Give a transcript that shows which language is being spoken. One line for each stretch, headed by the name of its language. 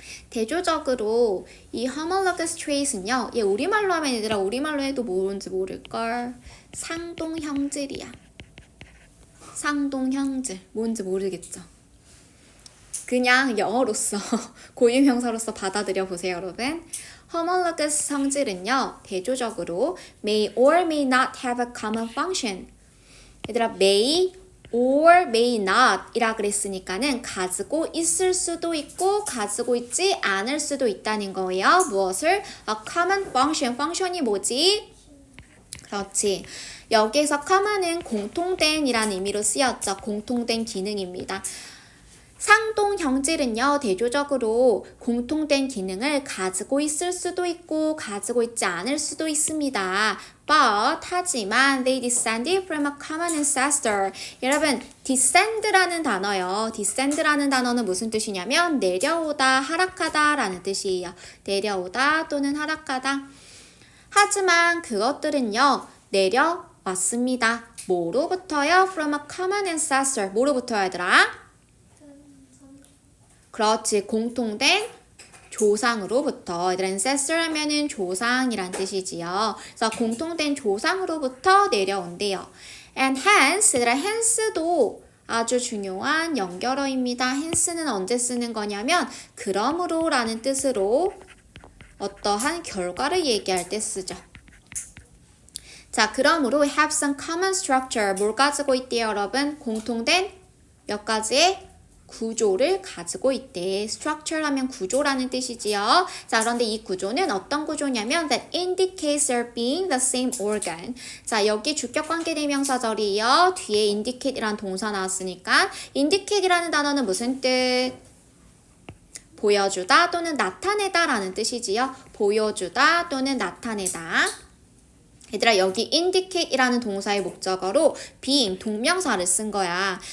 Korean: 대조적으로 이 homologous traits는요, 얘 우리말로 하면 얘들아 우리말로 해도 뭔지 모를걸. 상동형질이야. 상동형질. 뭔지 모르겠죠. 그냥 영어로서 고유명사로서 받아들여 보세요, 여러분. homologous 성질은요, 대조적으로 may or may not have a common function. 얘들아, may or may not 이라 그랬으니까는 가지고 있을 수도 있고 가지고 있지 않을 수도 있다는 거예요. 무엇을? a common function. function이 뭐지? 그렇지. 여기서 common은 공통된이라는 의미로 쓰였죠. 공통된 기능입니다. 상동 형질은요, 대조적으로 공통된 기능을 가지고 있을 수도 있고, 가지고 있지 않을 수도 있습니다.
English: But, 하지만, they descended from a common ancestor.
Korean: 여러분, descend라는 단어요. descend라는 단어는 무슨 뜻이냐면, 내려오다, 하락하다 라는 뜻이에요. 내려오다 또는 하락하다. 하지만 그것들은요, 내려왔습니다. 뭐로부터요? From a common ancestor. 뭐로부터요, 얘들아? 그렇지. 공통된 조상으로부터. 얘들아, ancestor 하면은 조상이란 뜻이지요. 그래서 공통된 조상으로부터 내려온대요. And hence, 얘들아, hence도 아주 중요한 연결어입니다. hence는 언제 쓰는 거냐면, 그러므로 라는 뜻으로 어떠한 결과를 얘기할 때 쓰죠.
English: 자, 그러므로 have some common structure.
Korean: 뭘 가지고 있대요, 여러분? 공통된 몇 가지의 구조를 가지고 있대. structure 하면 구조라는 뜻이지요.
English: 자, 그런데 이 구조는 어떤 구조냐면 that indicates there being the same organ.
Korean: 자, 여기 주격관계대명사절이에요. 뒤에 indicate이라는 동사 나왔으니까 indicate이라는 단어는 무슨 뜻? 보여주다 또는 나타내다 라는 뜻이지요. 보여주다 또는 나타내다. 얘들아, 여기 indicate이라는 동사의 목적어로 being, 동명사를 쓴 거야.